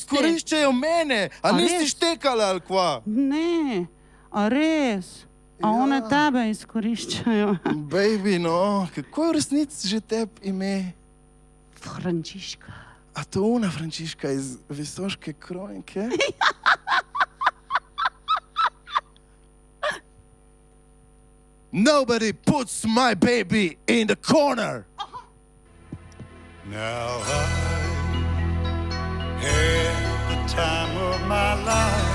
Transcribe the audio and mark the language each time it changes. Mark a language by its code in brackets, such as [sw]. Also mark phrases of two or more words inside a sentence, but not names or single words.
[sl] izkoriščajo mene, a nisi res? štekala ali kva? Ne, a res? A one tebe izkoriščajo? Baby, no, kako je v resnici že teb ime? Frančiška. A to ona Frančiška iz Visoške kronike? [en] Nobody puts my baby in the corner. Now I had the time of my life.